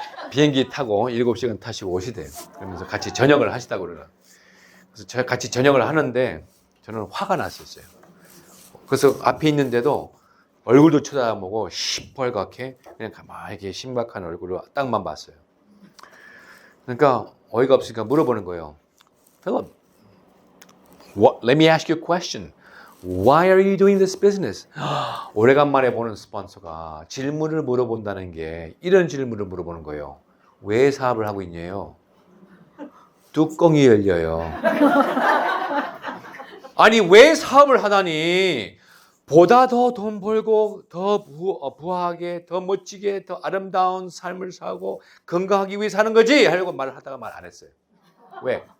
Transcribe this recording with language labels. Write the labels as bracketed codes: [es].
[ko] 비행기 타고 7시간 타시고 오시대요. 그러면서 같이 저녁을 하시다고 그러나. 그래서 같이 저녁을 하는데 저는 화가 났었어요. 그래서 앞에 있는데도 얼굴도 쳐다보고 시뻘겋게 그냥 가만히 이렇게 심각한 얼굴로 딱만 봤어요. 그러니까 어이가 없으니까 물어보는 거예요. [en] Philip, let me ask you a question. Why are you doing this business? [ko] 오래간만에 보는 스폰서가 질문을 물어본다는 게 이런 질문을 물어보는 거예요. 왜 사업을 하고 있냐요? 뚜껑이 열려요. 아니 왜 사업을 하다니 보다 더 돈 벌고 더 부하게 더 멋지게 더 아름다운 삶을 사고 건강하기 위해 사는 거지 하려고 말을 하다가 말 안 했어요. 왜?